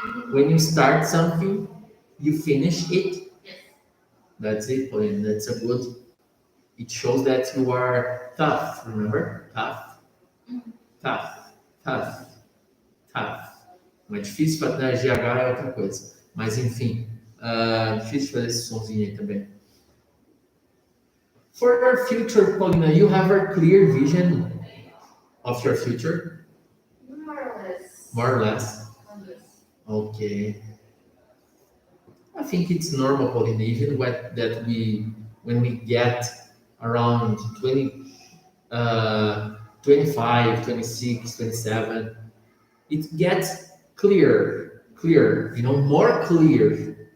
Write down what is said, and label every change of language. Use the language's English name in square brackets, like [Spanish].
[English] When you start something, you finish it. Yes. That's it, Paulina. That's a good. It shows that you are tough. Remember, tough, tough, tough, tough. [Portuguese] Mas difícil para ter GH é outra coisa. Mas enfim, difícil fazer esse sonzinho aí também. [English] For your future, Paulina, you have a clear vision of your future, More or less. more or less. Okay. I think it's normal, Paulina, even when we get around 20, 25, 26, 27, it gets clear, more clear.